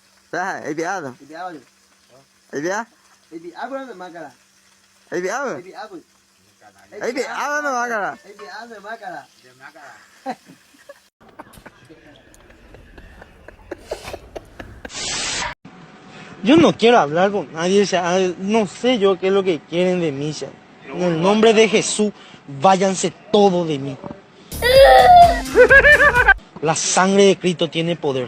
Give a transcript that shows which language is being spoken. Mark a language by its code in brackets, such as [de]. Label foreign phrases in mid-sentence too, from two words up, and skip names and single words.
[es] Sa, ibiado. Ibiado. Ibia? Ibiado na makara. Ibiado. Ibiado. Ibiado na makara. Ibiado na makara. Yo no quiero hablar con nadie, o sea, no sé yo qué es lo que quieren de mí, o sea. En el nombre de Jesús, váyanse todos de mí. La sangre de Cristo tiene poder.